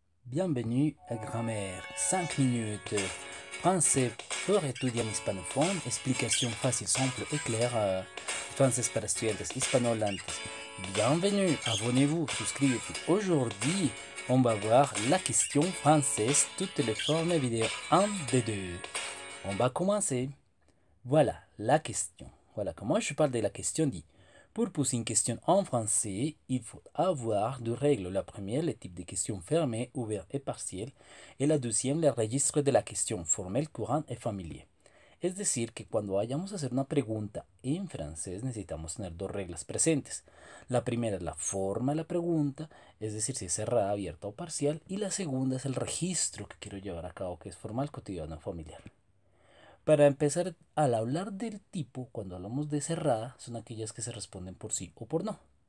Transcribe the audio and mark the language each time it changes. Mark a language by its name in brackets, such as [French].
[French] Bienvenue à Grammaire 5 minutes. Français pour étudiar hispanophone. [Spanish] Explicación fácil, [French] simple et claire. [Spanish] Francés para estudiantes hispanohablantes. [French] Bienvenue, abonnez-vous, souscrivez-vous. Aujourd'hui, on va voir la question française, toutes les formes vidéo 1 de 2. On va commencer. Voilà la question. Voilà comment je parle de la question dit. Pour poser une question en français, il faut avoir deux règles. La première, le type de question fermée, ouvert et partiel. Et la deuxième, le registre de la question formel, courant et familier. [Spanish] Es decir, que cuando vayamos a hacer una pregunta en francés necesitamos tener dos reglas presentes. La primera es la forma de la pregunta, es decir, si es cerrada, abierta o parcial. Y la segunda es el registro que quiero llevar a cabo, que es formal, cotidiano o familiar. Para empezar, al hablar del tipo, cuando hablamos de cerrada, son aquellas que se responden por sí o por no.